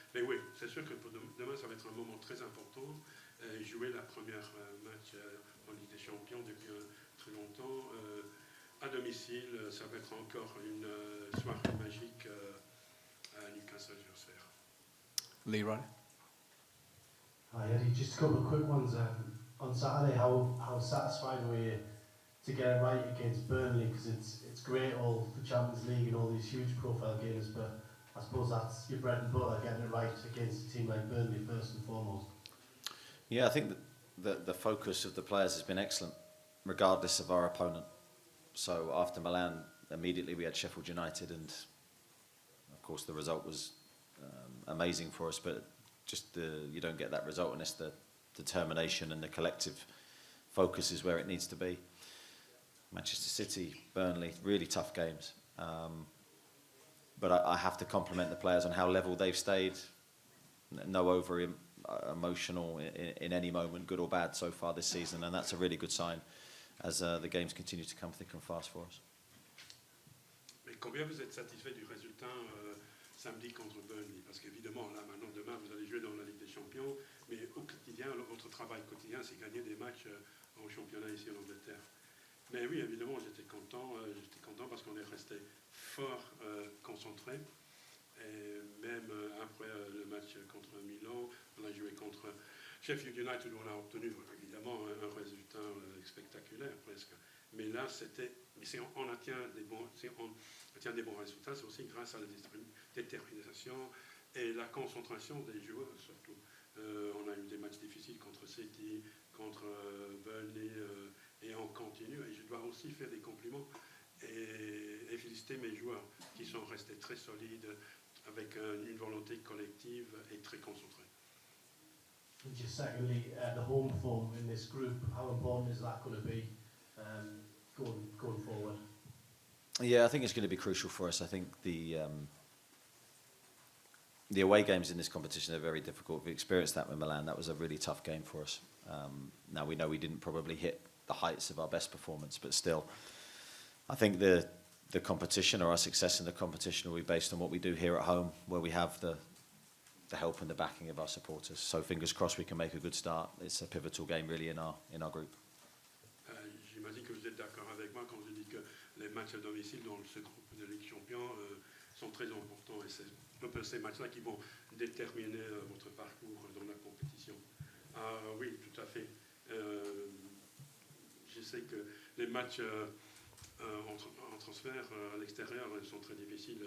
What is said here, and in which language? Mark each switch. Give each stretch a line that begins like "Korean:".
French: Mais oui, c'est sûr que pour demain, ça va être un moment très important. Jouer la première match en Ligue des Champions depuis très longtemps. À domicile, ça va être encore une soirée magique à Newcastle, j'espère. Leroy?
English: Hi Eddie, just a couple of quick ones. On Saturday, how satisfied were you to get it right against Burnley? Because it's great, all the Champions League and all these huge profile games, but I suppose that's your bread and butter, getting it right against a team like Burnley first and foremost. Yeah, I think that the focus of the players has been excellent, regardless of our opponent. So after Milan, immediately we had Sheffield United, and of course the result was amazing for us, but just you don't get that result unless the determination and the collective focus is where it needs to be. Manchester City, Burnley, really tough games. But I have to compliment the players on how level they've stayed. No over emotional in any moment, good or bad, so far this season, and that's a really good sign as the games continue to come thick and fast for us.
French: Mais combien vous êtes satisfait du résultat samedi contre Burnley? Parce qu'évidemment, là, maintenant, demain, vous allez jouer dans la Ligue des Champions, mais au quotidien, votre travail quotidien, c'est gagner des matchs au championnat ici en Angleterre. Mais oui, évidemment, j'étais content parce qu'on est resté fort concentré. Et même après le match contre Milan, on a joué contre Sheffield United, où on a obtenu évidemment un résultat spectaculaire presque. Mais là, on atteint des bons résultats, c'est aussi grâce à la détermination et la concentration des joueurs surtout. On a eu des matchs difficiles contre City, contre Burnley, et on continue. Et je dois aussi faire des compliments et féliciter mes joueurs qui sont restés très solides, avec une volonté collective et très concentrée.
English: And just secondly, the home form in this group, how important is that going to be going forward? Yeah, I think it's going to be crucial for us. I think the away games in this competition are very difficult. We experienced that with Milan. That was a really tough game for us. Now we know we didn't probably hit the heights of our best performance, but still, I think the competition or our success in the competition will be based on what we do here at home, where we have the the help and the backing of our supporters. So fingers crossed we can make a good start. It's a pivotal game really in our group.
French: J'imagine que vous êtes d'accord avec moi quand je dis que les matchs à domicile dans ce groupe de Ligue Champion sont très importants et c'est un peu ces matchs-là qui vont déterminer votre parcours dans la compétition. Oui, tout à fait. Je sais que les matchs en transfert à l'extérieur sont très difficiles.